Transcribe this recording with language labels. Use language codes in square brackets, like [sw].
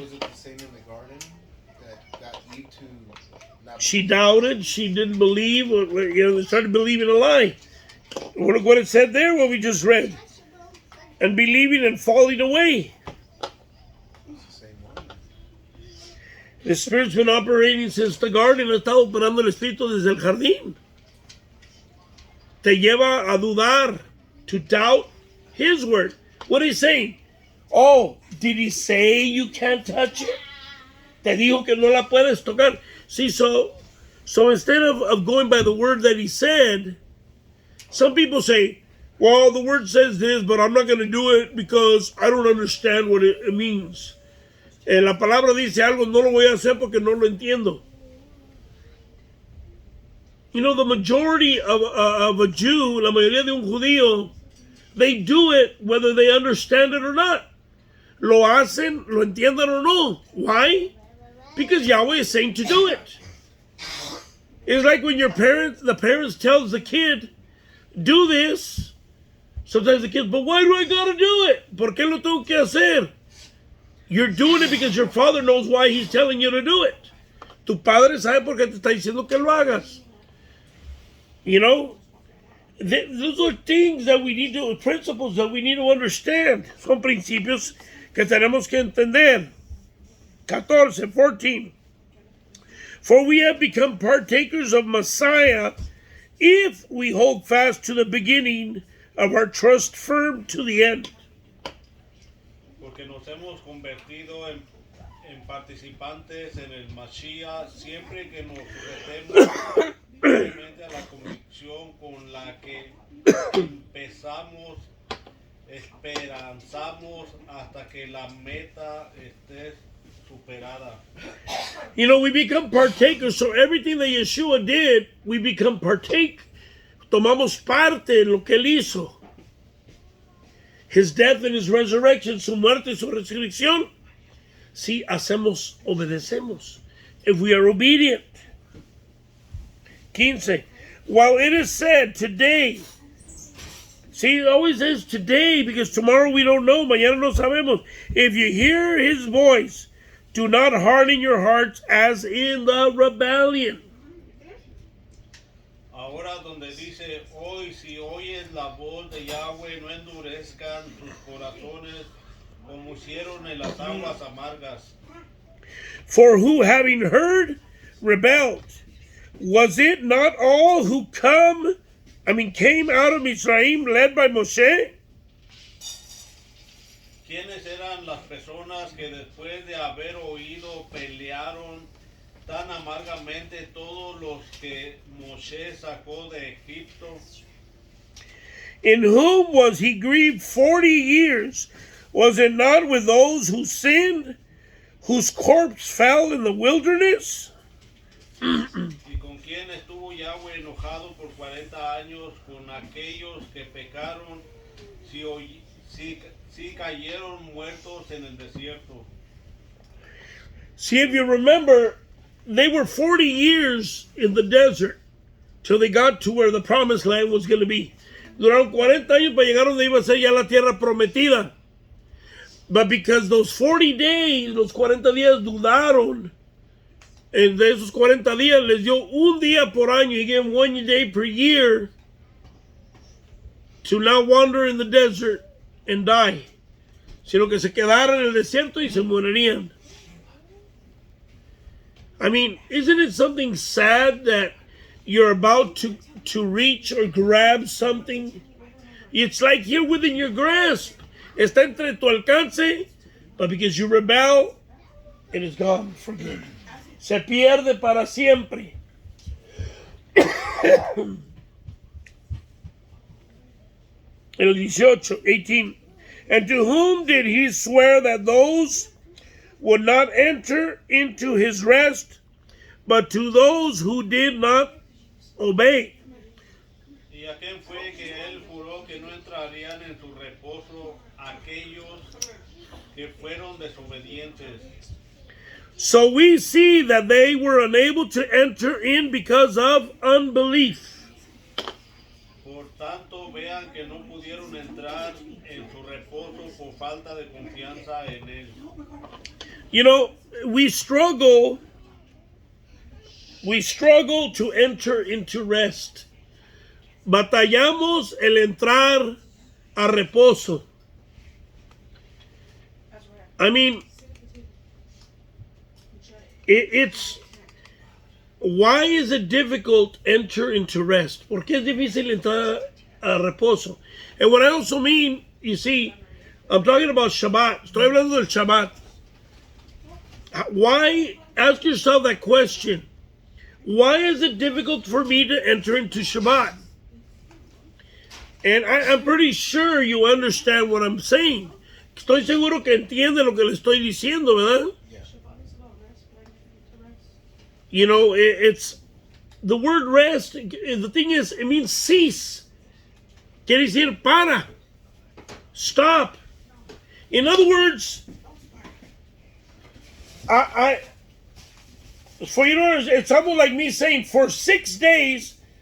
[en] Was it the same in the garden that got Eve to not? She doubted. She didn't believe. You know, they started believing a lie. Look what it said there, what we just read. And believing and falling away. The Spirit's been operating since the garden. [es] Ha estado operando el Espíritu desde el jardín. Te lleva a dudar, [en] to doubt His word. What is he saying? Oh, did he say you can't touch it? [es] Te dijo que no la puedes tocar. [en] See, so instead of going by the word that he said, some people say, well, the word says this, but I'm not going to do it because I don't understand what it means. [es] La palabra dice algo, no lo voy a hacer porque no lo entiendo. [en] You know, the majority of a Jew, [es] la mayoría de un judío, [en] they do it whether they understand it or not. [es] Lo hacen, lo entiendan or no. [en] Why? Because Yahweh is saying to do it. It's like when the parents tells the kid, do this. Sometimes the kid, but why do I gotta do it? [es] ¿Por qué lo tengo que hacer? [en] You're doing it because your father knows why he's telling you to do it. [es] Tu padre sabe por qué te está diciendo que lo hagas. [en] You know, those are things that we need to, principles that we need to understand. [es] Son principios que tenemos que entender. [en] 14. For we have become partakers of Messiah if we hold fast to the beginning of our trust firm to the end. [es] Porque nos hemos convertido en participantes en el Mashiach siempre que nos sujetemos simplemente a la convicción con la que empezamos, esperanzamos hasta que la meta esté superada. [en] You know, we become partakers, so everything that Yeshua did, we become partake. [es] Tomamos parte en lo que él hizo. [en] His death and his resurrection, [es] su muerte y su resurrección. Si hacemos, obedecemos. [en] If we are obedient. 15. While it is said today, see, it always says today because tomorrow we don't know, [es] mañana no sabemos. [en] If you hear his voice, do not harden your hearts as in the rebellion. [es] Ahora donde dice, hoy si oyes la voz de Yahweh, no endurezcan sus corazones como hicieron en las aguas amargas. [en] For who having heard rebelled? Was it not all who came out of Mizraim led by Moshe? [es] ¿Quiénes eran las personas que después de haber oído pelearon tan amargamente todos los que Moshe sacó de Egipto? [en] In whom was he grieved 40 years? Was it not with those who sinned, whose corpse fell in the wilderness? [es] ¿Y con quién estuvo Yahweh enojado por 40 años? Con aquellos que pecaron, si cayeron muertos en el desierto. [en] See, if you remember, they were 40 years in the desert till they got to where the promised land was going to be. [es] Duraron 40 años para llegar donde iba a ser ya la tierra prometida. [en] But because those 40 days, [es] los 40 días dudaron, and de esos 40 días les dio un día por año, [en] he gave 1 day per year to not wander in the desert and die, [es] sino que se quedaran en el desierto y se morirían. [en] I mean, isn't it something sad that you're about to reach or grab something? It's like here within your grasp. [es] Está entre tu alcance, [en] but because you rebel, it is gone for good. [es] Se pierde para siempre. El 18. [en] And to whom did he swear that those would not enter into his rest, but to those who did not obey? [es] ¿Y a quién fue que él juró que no entrarían en su reposo aquellos que fueron desobedientes? [en] So we see that they were unable to enter in because of unbelief. [es] Por tanto, vean que no pudieron entrar en su reposo por falta de confianza en él. [en] You know, we struggle to enter into rest. [es] Batallamos el entrar a reposo. [en] I mean, it's why is it difficult to enter into rest? [es] ¿Por qué es difícil entrar a reposo? [en] And what I also mean, you see, I'm talking about Shabbat. [es] Estoy hablando del Shabbat. [en] Why, ask yourself that question. Why is it difficult for me to enter into Shabbat? And I'm pretty sure you understand what I'm saying. [es] Estoy seguro que entiende lo que le estoy diciendo, ¿verdad? [en] You know, it's the word rest. The thing is, it means cease. [es] Quiere decir para. [en] Stop. In other words, for you to understand, it's almost like me saying for 6 days.